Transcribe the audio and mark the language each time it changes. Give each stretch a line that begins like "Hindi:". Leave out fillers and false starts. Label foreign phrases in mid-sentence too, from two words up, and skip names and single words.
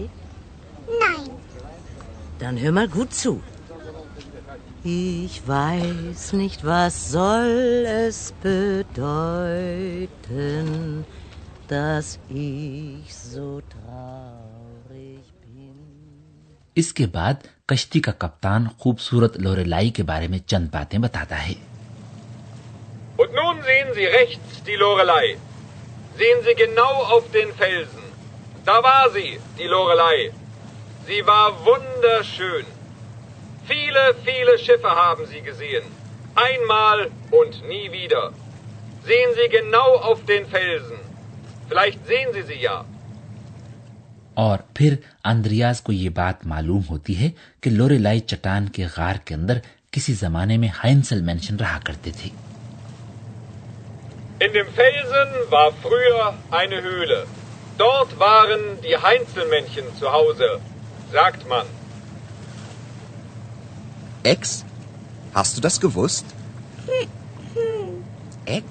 German: Nein. Dann hör mal gut zu. Ich weiß nicht, was soll es bedeuten, dass ich so traurig bin.
Urdu: اس کے بعد کشتی کا کپتان خوبصورت لوریلائی کے بارے میں چند باتیں بتاتا ہے.
German: Und nun sehen Sie rechts die Lorelei. Sehen Sie genau auf den Felsen. Da war sie, die Lorelei. Sie war wunderschön. Viele, viele Schiffe haben sie gesehen. Einmal und nie wieder. Sehen Sie genau auf den Felsen. Vielleicht sehen Sie sie ja.
Urdu: اور پھر اندریاس کو یہ بات معلوم ہوتی ہے کہ لوریلائی چٹان کے غار کے اندر کسی زمانے میں ہائنزل مینشن رہا کرتے تھے.
German: In dem Felsen war früher eine Höhle. Dort waren die Heinzelmännchen zu Hause, sagt man. Ex? Hast du das gewusst? Ex?